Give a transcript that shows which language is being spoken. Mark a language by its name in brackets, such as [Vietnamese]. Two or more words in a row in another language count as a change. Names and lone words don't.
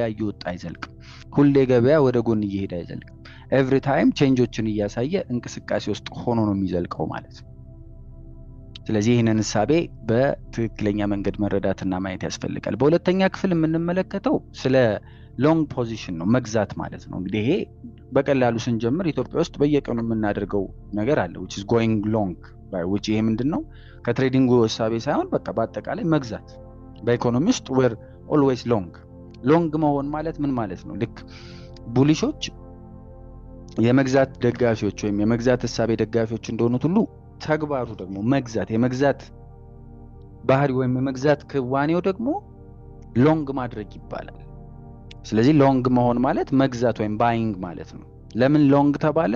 [Amharic] እየወጣ አይዘልቅም። ሁሌ ገበያ ወደ ጎን እየሄደ አይዘልቅም። [English] every time [Amharic] ቼንጆችን እያሳየ እንቅስቃሴ ውስጥ ሆኖ ነው የሚዘልቀው ማለት ነው። ስለዚህ ይህንን እሳቤ በትክክለኛ መንገድ መረዳትና ማየት ያስፈልጋል። በሁለተኛ ክፍል የምንመለከተው ስለ [English] long position [Amharic] ነው፣ መግዛት ማለት ነው። እንግዲህ ይሄ በቀላሉ ስንጀምር ኢትዮጵያ ውስጥ በየቀኑ የምናደርገው ነገር አለ [English] which is going long which [Amharic] ይሄ ምንድነው ከትሬዲንግ እሳቤ ሳይሆን በቃ በአጠቃላይ መግዛት። በኢኮኖሚ ውስጥ [English] we're always [Amharic] ሎንግ መሆን ማለት ምን ማለት ነው? ልክ ቡሊሾች የመግዛት ደጋፊዎች ወይም የመግዛት እሳቤ ደጋፊዎች እንደሆኑት ሁሉ ተግባሩ ደግሞ መግዛት፣ የመግዛት ባህሪ ወይም የመግዛት ክዋኔው ደግሞ ሎንግ ማድረግ ይባላል። ስለዚህ ሎንግ መሆን ማለት መግዛት ወይም ባይንግ ማለት ነው። ለምን ሎንግ ተባለ?